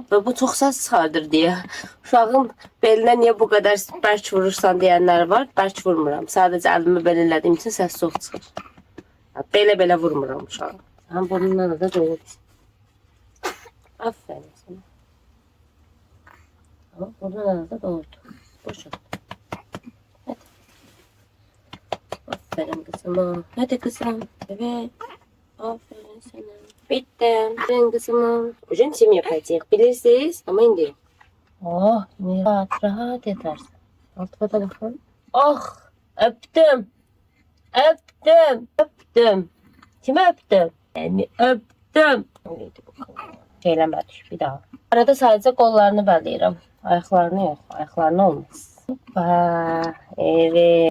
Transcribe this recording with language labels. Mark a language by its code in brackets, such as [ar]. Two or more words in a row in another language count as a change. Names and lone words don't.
[az] Və bu çox səs çıxardır deyə. Uşağın belinə niyə bu qədər bərk vurursan deyənlər var. Bərk vurmuram. Sadəcə əlimi belə elədiyim üçün səs çox çıxır. Belə-belə vurmuram uşağı. [tr] Həm burnundan da doğru. Aferin sana. Ama burnundan da doğru. Boşalt. Hadi. Aferin kızıma. Hadi kızım. Evet. Aferin sana. Bitti. Aferin kızıma. Bugün çim yapacağız. Bilirsiniz ama indi. Oh, ne rahat rahat yatarsın. Altıma da bakın. Oh, öptüm. Öptüm. Öptüm. Kimi öptüm? [az] Yani öptüm. Şeyləmədik bir daha. Arada sadəcə qollarını bələyirəm. Ayaqlarını yox. Ayaqlarını olmaz. Hoppa. Evet.